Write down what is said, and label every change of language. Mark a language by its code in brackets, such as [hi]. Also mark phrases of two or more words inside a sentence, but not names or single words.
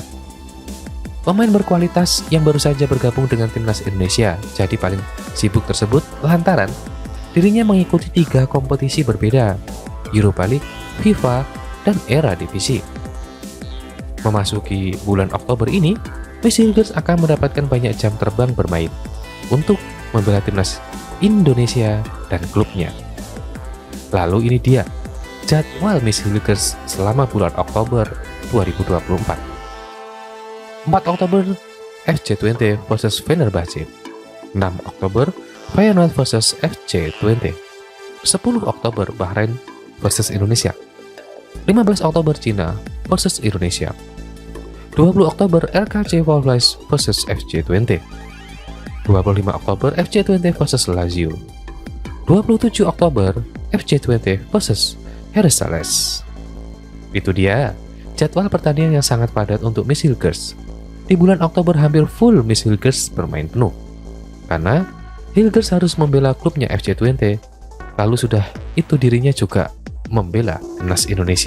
[id] Pemain berkualitas yang baru saja bergabung dengan timnas Indonesia jadi paling sibuk tersebut lantaran dirinya mengikuti 3 kompetisi berbeda, Europa League, FIFA, dan era divisi. Memasuki bulan Oktober ini, Miss Hilgers akan mendapatkan banyak jam terbang bermain untuk membela timnas Indonesia dan klubnya. Lalu ini dia jadwal Miss Hilgers selama bulan Oktober 2024. 4 Oktober FC Twente vs Fenerbahce, 6 Oktober Feyenoord vs FC Twente, 10 Oktober Bahrain vs Indonesia, 15 Oktober Cina vs Indonesia, 20 Oktober RKC Waalwijk vs FC Twente, 25 Oktober FC Twente vs Lazio, 27 Oktober FC Twente vs Heracles. Itu dia jadwal pertandingan yang sangat padat untuk Miss Hilgers. Di bulan Oktober hampir full Miss Hilgers bermain penuh, karena Hilgers harus membela klubnya FC Twente, lalu sudah itu dirinya juga membela timnas Indonesia.